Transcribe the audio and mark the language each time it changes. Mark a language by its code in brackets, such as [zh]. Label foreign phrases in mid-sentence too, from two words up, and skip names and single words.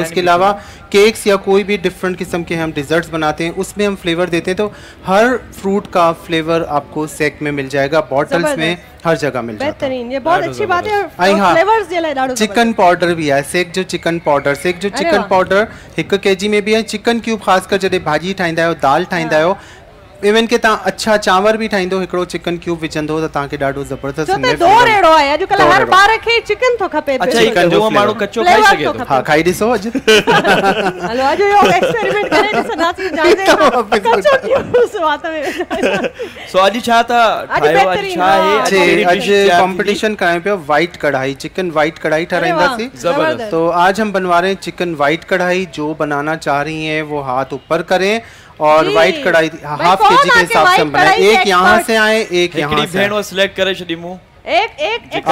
[ur] اس کے علاوہ کیکس یا کوئی بھی ڈفرنٹ قسم کے ہم ڈیزرٹس بناتے ہیں اس میں ہم فلیور دیتے ہیں، تو ہر فروٹ کا فلیور آپ کو سیک میں مل جائے گا، بوتلز میں ہر جگہ مل جاتا ہے. یہ بہت اچھی بات ہے۔ فلیورز [en] chicken powder [ur] بھی ہے، سیک جو [en] chicken powder [ur] 1 kg میں بھی ہے. [en] chicken cube [sd] ख़ासकर जॾहिं भाॼी ठाहींदा आहियो, दाल ठाहींदा आहियो, इवन के तव्हां अच्छा चांवर भी ठाहींदो, हिकिड़ो [en] chicken cube [sd] विझंदो त तव्हांखे ॾाढो ज़बरदस्त दौर अहिड़ो आहे अॼुकल्ह हर ॿार खे चिकन थो खपे। अच्छा चिकन जो माण्हू कच्चो खाई सघे थो। हा खाई ॾिसो अॼु। हलो अॼु इहो एक्सपेरिमेंट करे ॾिसंदासीं जाने कच्चो क्यूब स्वाद में। सो अॼु छा था ठाहियो? अॼु छा आहे? अॼु कंपटीशन कराए पियो वाइट कढ़ाई, [en] chicken white [sd] कढ़ाई ठहराईंदासीं। जबरदस्त। [ur] تو آج ہم بنوا رہے ہیں [en] chicken white [ur] کڑاہی۔ جو بنانا چاہ رہی ہیں وہ ہاتھ اوپر کریں، اور وائٹ کڑاہی ہاف kg کے حساب سے ہم بنائے. ایک یہاں سے آئے، ایک یہاں سے. [sd] भेण वो सिलेक्ट करे छड़ी मुंह। एक